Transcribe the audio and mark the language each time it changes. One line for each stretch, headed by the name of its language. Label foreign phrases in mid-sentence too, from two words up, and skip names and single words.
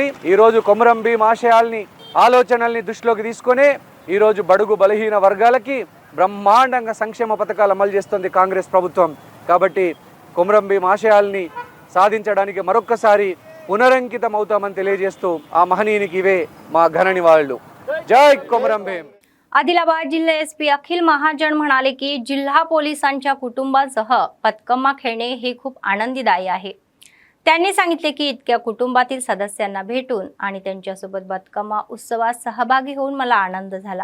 Telugu: ఈరోజు కొమురం భీం ఆశయాల్ని ఆలోచనల్ని దృష్టిలోకి తీసుకునే ఈరోజు బడుగు బలహీన వర్గాలకి బ్రహ్మాండంగా సంక్షేమ పథకాలు అమలు చేస్తుంది కాంగ్రెస్ ప్రభుత్వం. కాబట్టి కొమురం భీం ఆశయాల్ని సాధించడానికి మరొక్కసారి పునరంకితం అవుతామని తెలియజేస్తూ ఆ మహనీయునికి ఇవే మా ఘన నివాళులు.
Marathi: जय कोमरम भीम. आदिलाबाद जिल्हा एसपी अखिल महाजन म्हणाले की जिल्हा पोलिसांच्या कुटुंबासह पतकम्मा खेळणे हे खूप आनंदीदायी आहे. त्यांनी सांगितले की इतक्या कुटुंबातील सदस्यांना भेटून आणि त्यांच्यासोबत बतकम्मा उत्सवात सहभागी होऊन मला आनंद झाला.